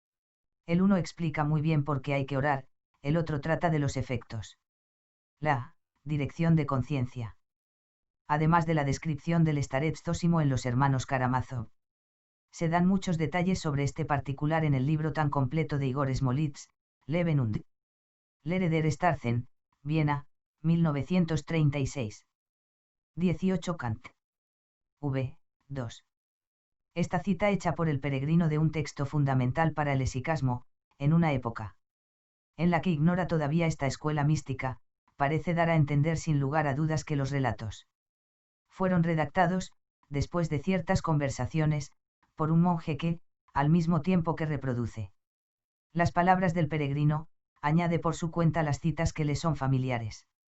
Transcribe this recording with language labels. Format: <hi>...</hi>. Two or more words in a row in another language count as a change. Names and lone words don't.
<es>El uno explica muy bien por qué hay que orar, el otro trata de los efectos. La dirección de conciencia. Además de la descripción del Staretz Zósimo en los hermanos Karamazov, se dan muchos detalles sobre este particular en el libro tan completo de Igor Smolitz, Leben und Lehre der Starzen, Viena, 1936. 18 Kant. V. 2. Esta cita hecha por el peregrino de un texto fundamental para el esicasmo, en una época en la que ignora todavía esta escuela mística, parece dar a entender sin lugar a dudas que los relatos fueron redactados, después de ciertas conversaciones, por un monje que, al mismo tiempo que reproduce las palabras del peregrino, añade por su cuenta las citas que le son familiares.</es>